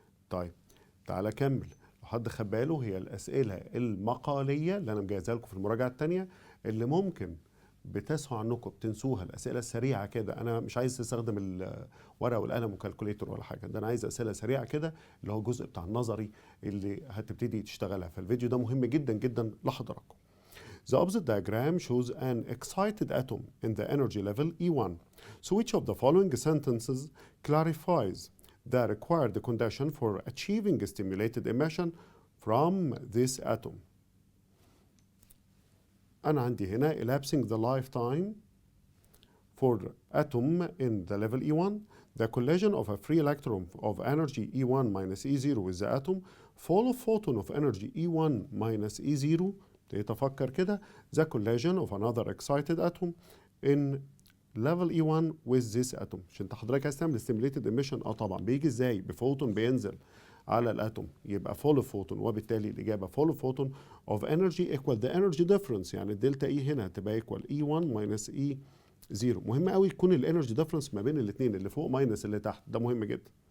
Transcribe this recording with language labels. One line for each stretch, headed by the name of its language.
Arabic: طيب تعالى كمل. لو حد خد باله، هي الاسئله المقاليه اللي انا مجهزها لكم في المراجعه الثانيه اللي ممكن بتسهوا عنكم بتنسوها، الاسئله السريعه كده. انا مش عايز تستخدم الورقه والقلم وكالكوليتر ولا حاجه، ده انا عايز اسئله سريعه كده، اللي هو الجزء بتاع النظري اللي هتبتدي تشتغلها. فالفيديو ده مهم جدا جدا لحضراتكم.
English: The opposite diagram shows an excited atom in the energy level E1. So which of the following sentences clarifies the required condition for achieving stimulated emission from this atom?
Arabic: أنا عندي هنا
English: elapsing the lifetime for atom in the level E1, the collision of a free electron of energy E1 minus E0 with the atom, fall of photon of energy E1 minus E0.
Arabic: تفكر كده،
English: the collision of another excited atom in level E1 with this atom.
Arabic: عشان انت حضرتك عايز تعمل
English: stimulated emission،
Arabic: طبعا بيجي ازاي؟ بفوتون بينزل على الاتوم، يبقى
English: fall of photon،
Arabic: وبالتالي الاجابه
English: fall of photon of energy equal the energy difference،
Arabic: يعني الدلتا اي هنا هتبقى
English: equal E1 minus E0.
Arabic: مهم قوي يكون الانرجي ديفرنس ما بين الاثنين، اللي فوق ماينس اللي تحت، ده مهم جدا.